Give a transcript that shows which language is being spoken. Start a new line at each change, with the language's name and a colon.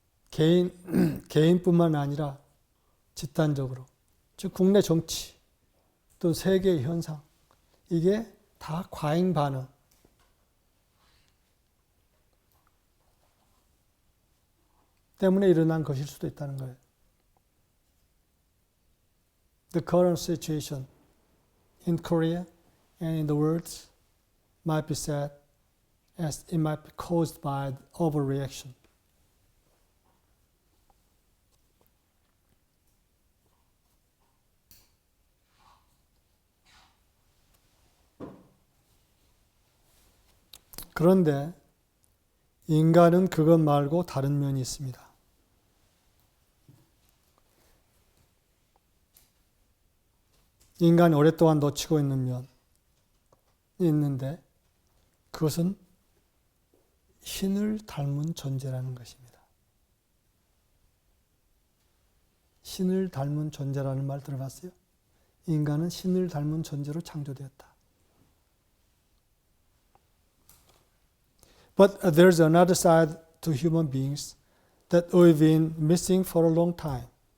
Korean: 개인뿐만 아니라 집단적으로, 즉 국내 정치 또 세계의 현상, 이게 다 과잉 반응. 때문에 일어난 것일 수도 있다는 거예요.
English: The current situation in Korea and in the world might be said as it might be caused by overreaction.
Korean: 그런데 인간은 그것 말고 다른 면이 있습니다. 인간이 오랫동안 놓치고 있는 면이 있는데 그것은 신을 닮은 존재라는 것입니다. 신을 닮은 존재라는 말 들어봤어요? 인간은 신을 닮은 존재로 창조되었다.
English: But there's another side to human beings that we've been missing for a long time.